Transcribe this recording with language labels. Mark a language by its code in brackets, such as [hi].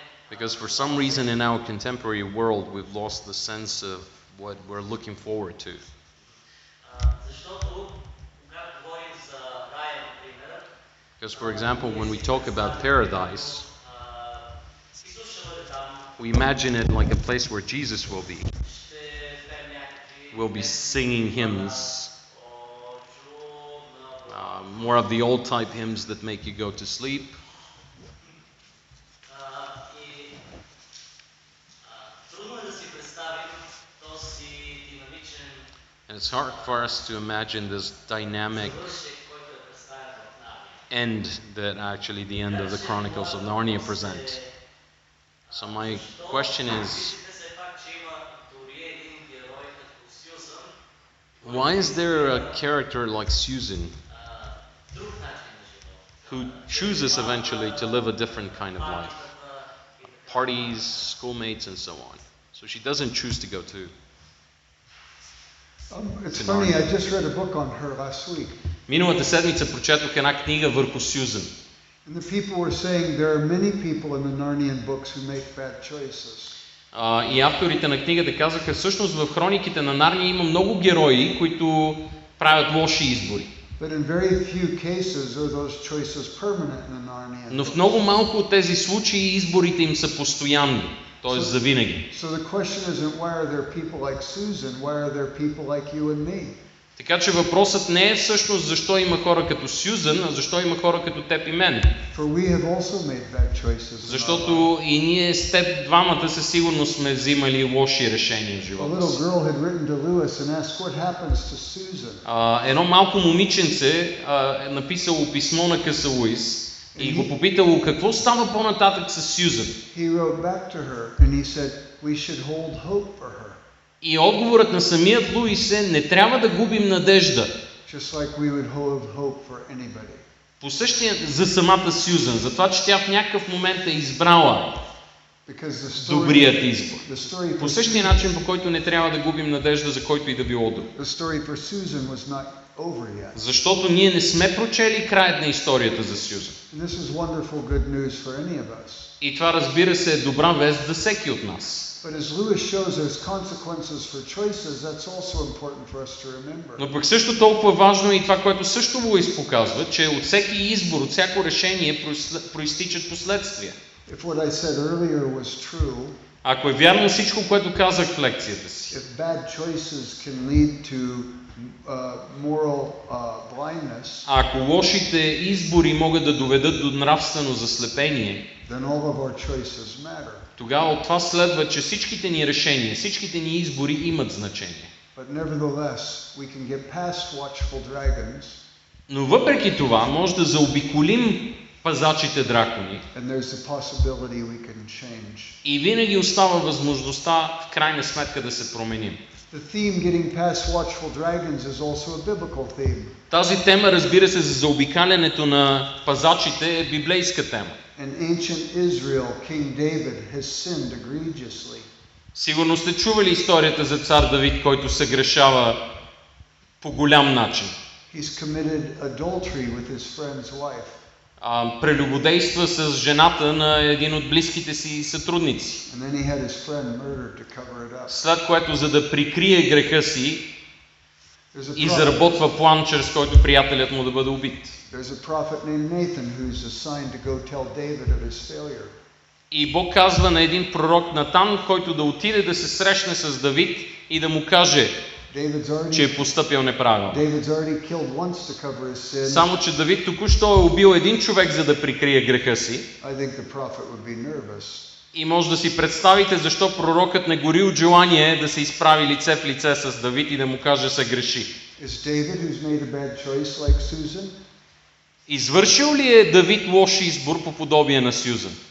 [en] Because for some reason in our contemporary world we've lost the sense of what we're looking forward to. [bg] Защото когато говорим за рая, например, [en] Because for example, when we talk about paradise, [bg] Исус ще бъде там, [en] we imagine it like a place where Jesus will be. [bg] ще пеем някакви [en] We'll be singing hymns, [bg] чудна, [en] more of the old type hymns that make you go to sleep. [bg] и трудно е да си представим този динамичен [en] And it's hard for us to imagine this dynamic [bg] завършек, който е представен в Нарния. [en] end that actually the end of the Chronicles of Narnia present. So my question is, [bg] Все пак, че има дори един герой като Сюзан, [en] why is there a character like Susan [bg] друг начин на живот. [en] who chooses eventually to live a different kind of life? Parties, schoolmates, and so on. So she doesn't choose to go to. It's funny, I just read a book on her last week. [bg] Миналата седмица прочетох една книга върху Сюзан. [en] And the people were saying there are many people in the Narnian books who make bad choices. [bg] И авторите на книгата казаха, всъщност в хрониките на Нарния има много герои, които правят лоши избори. [en] But in very few cases are those choices permanent in the Narnian [bg] Но в [en] books. [bg] много малко от тези случаи изборите им са постоянни, т.е. завинаги. [en] So the question isn't why are there people like Susan, why are there people like you and me? [bg] Така че въпросът не е всъщност защо има хора като Сюзан, а защо има хора като теб и мен. [en] For we have also made bad choices. in our [bg] Защото и ние с теб двамата със сигурност сме взимали лоши решения в [en] lives. A [bg] живота [en] little [bg] си. [en] girl had written to Lewis and asked what happens to Susan. [bg] Едно малко момиченце е написало писмо на къса Луис и го попитало какво става по-нататък с Сюзан. [en] He wrote back to her and he said we should hold hope for her. [bg] И отговорът на самият Луис е, не трябва да губим надежда. [en] Just like we would hold hope for anybody. [bg] По същия за самата Сюзан, за това, че тя в някакъв момент е избрала [en] Because the story, [bg] добрият избор. [en] the story [bg] По [en] for [bg] същия начин, по който не трябва да губим надежда за който и да било друг. [en] The story for Susan was not over yet. [bg] Защото ние не сме прочели краят на историята за Сюзан. [en] And this is wonderful good news for any of us. [bg] И това, разбира се, е добра вест за всеки от нас. [en] But as Lewis shows there's consequences for choices, that's also important for us to remember. [bg] Но пък също толкова важно е и това, което също Луис показва, че от всеки избор, от всяко решение проистичат последствия. [en] If what I said earlier was true, [bg] Ако е вярно всичко, което казах в лекцията си, [en] if bad choices can lead to moral blindness, [bg] ако лошите избори могат да доведат до нравствено заслепение, [en] then all of our choices matter. [bg] тогава от това следва, че всичките ни решения, всичките ни избори имат значение. [en] But nevertheless, we can get past watchful dragons, [bg] Но въпреки това, може да заобиколим пазачите дракони [en] and there's the possibility we can change. [bg] и винаги остава възможността в крайна сметка да се променим. [en] The theme getting past watchful dragons is also a biblical theme. [bg] Тази тема, разбира се, за заобикалянето на пазачите е библейска тема. [en] In ancient Israel, King David has sinned egregiously. [bg] Сигурно сте чували историята за цар Давид, който се грешава по голям начин. [en] He's committed adultery with his friend's wife. [bg] Прелюбодейства с жената на един от близките си сътрудници. [en] And then he had his friend murdered to cover it up. [bg] След което, за да прикрие греха си, [en] There's a prophet, [bg] изработва план, чрез който приятелят му да бъде убит. [en] there's a prophet named Nathan who's assigned to go tell David of his failure. [bg] И Бог казва на един пророк Натан, който да отиде да се срещне с Давид и да му каже, че е постъпил неправилно. [en] David's already killed once to cover his sin. [bg] Само че Давид току-що е убил един човек, за да прикрие греха си. [en] I think the prophet would be nervous. [bg] И може да си представите защо пророкът не гори от желание да се изправи лице в лице с Давид и да му каже се греши. [en] Is David who's made a bad choice like Susan? [bg] Извършил ли е Давид лош избор по подобие на Сюзан?